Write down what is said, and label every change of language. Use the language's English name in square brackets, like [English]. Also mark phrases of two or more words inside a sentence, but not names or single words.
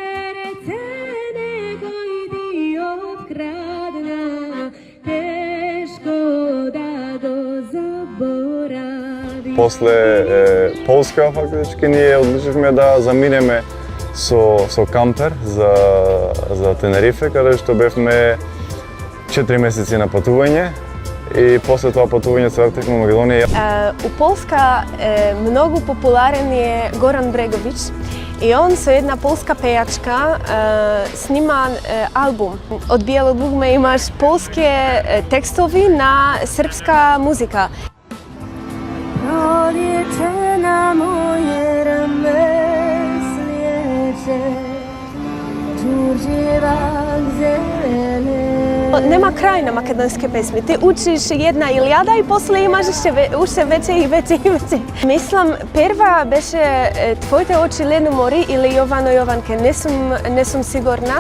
[Macedonian] После Полска, фактички, ние одлучивме да заминеме со кампер за Тенерифе, каде што бевме 4 месеци на патување и после тоа патување се вративме во Македонија. У Полска многу популарен е Горан Брегович и он со една полска пејачка снима албум. Од Биело дугме имаш полски текстови на српска музика. [Bosnian] Proljeće na moje rame slijeće, đurđevak zelene. [Macedonian] Нема крај на македонски песми. Ти учиш една илјада и после имаш уште веќе и веќе. Мислам, прва беше Твоите очи ледно мори или Јовано Јованке, не сум сигурна.